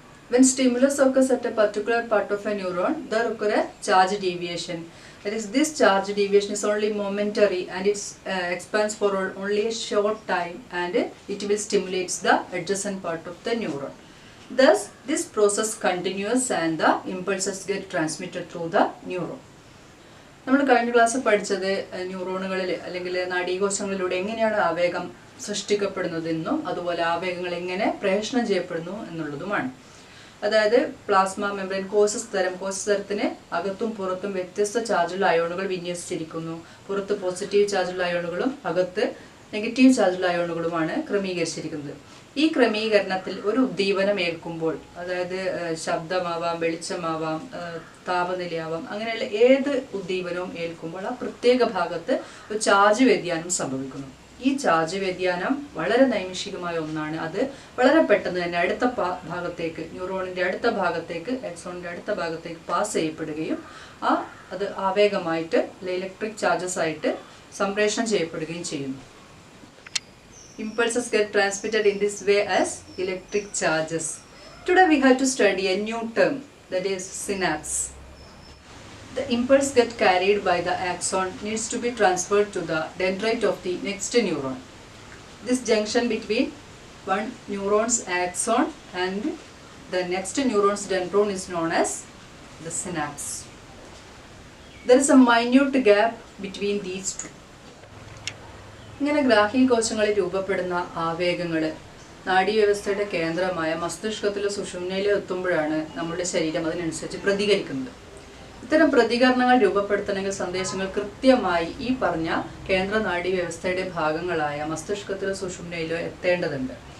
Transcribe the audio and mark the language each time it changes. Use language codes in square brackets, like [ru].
[en] When stimulus occurs at a particular part of a neuron, there occur a charge deviation. That is, this charge deviation is only momentary and it expands for only a short time and it will stimulate the adjacent part of the neuron. Thus, this process continues and the impulses get transmitted through the neuron. [ml] നമ്മൾ കഴിഞ്ഞ class പഠിച്ചത് ന്യൂറോണുകളിൽ അല്ലെങ്കിൽ നാഡീകോശങ്ങളിലൂടെ എങ്ങനെയാണ് ആവേഗം സൃഷ്ടിക്കപ്പെടുന്നതെന്നും അതുപോലെ ആവേഗങ്ങൾ എങ്ങനെ പ്രേഷണം ചെയ്യപ്പെടുന്നു എന്നുള്ളതുമാണ്. അതായത് plasma membrane കോശസ്തരത്തിന് അകത്തും പുറത്തും വ്യത്യസ്ത ചാർജുള്ള അയോണുകൾ വിന്യസിച്ചിരിക്കുന്നു. പുറത്ത് പോസിറ്റീവ് ചാർജുള്ള അയോണുകളും അകത്ത് നെഗറ്റീവ് ചാർജുള്ള അയോണുകളുമാണ് ക്രമീകരിച്ചിരിക്കുന്നത്. ഈ ക്രമീകരണത്തിൽ ഒരു ഉദ്ദീപനം ഏൽക്കുമ്പോൾ, അതായത് ശബ്ദമാവാം, വെളിച്ചമാവാം, താപനിലയാവാം, അങ്ങനെയുള്ള ഏത് ഉദ്ദീപനവും ഏൽക്കുമ്പോൾ ആ പ്രത്യേക ഭാഗത്ത് ഒരു ചാർജ് വ്യതിയാനം സംഭവിക്കുന്നു. ഈ ചാർജ് വ്യതിയാനം വളരെ നൈമിഷികമായ ഒന്നാണ്. അത് വളരെ പെട്ടെന്ന് തന്നെ അടുത്ത ഭാഗത്തേക്ക്, ന്യൂറോണിന്റെ അടുത്ത ഭാഗത്തേക്ക്, എക്സോണിന്റെ അടുത്ത ഭാഗത്തേക്ക് പാസ് ചെയ്യപ്പെടുകയും അത് ആവേഗമായിട്ട് ഇലക്ട്രിക് ചാർജസ് ആയിട്ട് സംപ്രേഷണം ചെയ്യപ്പെടുകയും ചെയ്യുന്നു. [en] Impulses get transmitted in this way as electric charges. Today we have to study a new term, that is synapse. The impulse get carried by the axon needs to be transferred to the dendrite of the next neuron. This junction between one neuron's axon and the next neuron's dendron is known as the synapse. There is a minute gap between these two. [ml] ഇങ്ങനെ ഗ്രാഹീകോശങ്ങളിൽ രൂപപ്പെടുന്ന ആവേഗങ്ങൾ നാഡീവ്യവസ്ഥയുടെ കേന്ദ്രമായ മസ്തിഷ്കത്തിലെ സുഷുമ്നയിൽ എത്തുമ്പോഴാണ് നമ്മുടെ ശരീരം അതിനനുസരിച്ച് പ്രതികരിക്കുന്നത്. ഇത്തരം പ്രതികരണങ്ങൾ രൂപപ്പെടുത്തണമെങ്കിൽ സന്ദേശങ്ങൾ കൃത്യമായി ഈ പറഞ്ഞ കേന്ദ്ര നാഡീവ്യവസ്ഥയുടെ ഭാഗങ്ങളായ മസ്തിഷ്കത്തിലെ സുഷുമ്നയിലോ എത്തേണ്ടതുണ്ട്.